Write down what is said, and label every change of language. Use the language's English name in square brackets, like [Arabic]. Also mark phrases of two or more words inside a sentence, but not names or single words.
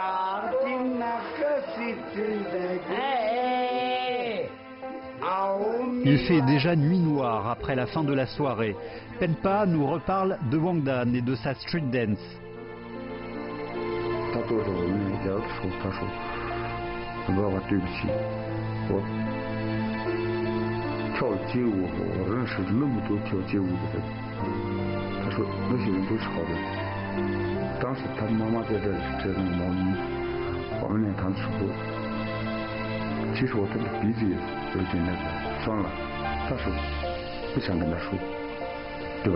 [English] Hey! [French] Il fait déjà nuit noire après la fin de la soirée. Penpa nous reparle de Wangdan et de sa [English] street dance. [Chinese] 他坐着我们聊的时候，他说：“爸爸，对不起，我跳街舞，我认识那么多跳街舞的人。” 他说那些人都是好人。当时他妈妈在这里折那个毛衣，我们练团的时候，其实我的鼻子也有点那个酸了，但是不想跟他说，对吧？